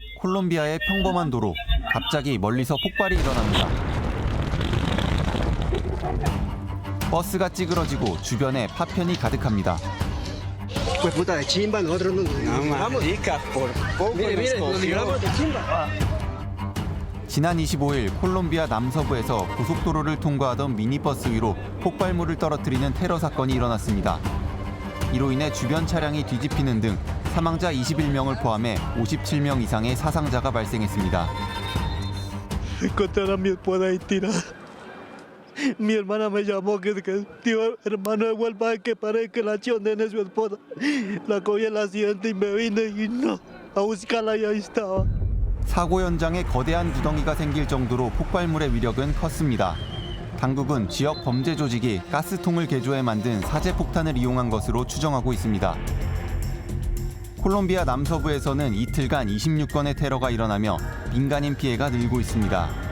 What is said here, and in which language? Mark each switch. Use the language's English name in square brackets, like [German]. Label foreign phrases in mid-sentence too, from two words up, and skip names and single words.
[Korean] 콜롬비아의 평범한 도로. 갑자기 멀리서 폭발이 일어납니다. 버스가 찌그러지고 주변에 파편이 가득합니다. [Spanish] Pues puta, de chimba, nosotros nos Marica, por poco nos libramos de chimba. [Korean] 지난 25일 콜롬비아 남서부에서 고속도로를 통과하던 미니버스 위로 폭발물을 떨어뜨리는 테러 사건이 일어났습니다. 이로 인해 주변 차량이 뒤집히는 등 사망자 21명을 포함해 57명 이상의 사상자가 발생했습니다. [Spanish] Encontrar a mi esposa ahí tirada. Mi hermana me llamó que tío hermano de Gualpa que parece que la chondene su esposa. La cogí el accidente y me vine y no, a buscarla y ahí estaba. [Korean] 사고 현장에 거대한 구덩이가 생길 정도로 폭발물의 위력은 컸습니다. 당국은 지역 범죄 조직이 가스통을 개조해 만든 사제 폭탄을 이용한 것으로 추정하고 있습니다. 콜롬비아 남서부에서는 이틀간 26건의 테러가 일어나며 민간인 피해가 늘고 있습니다.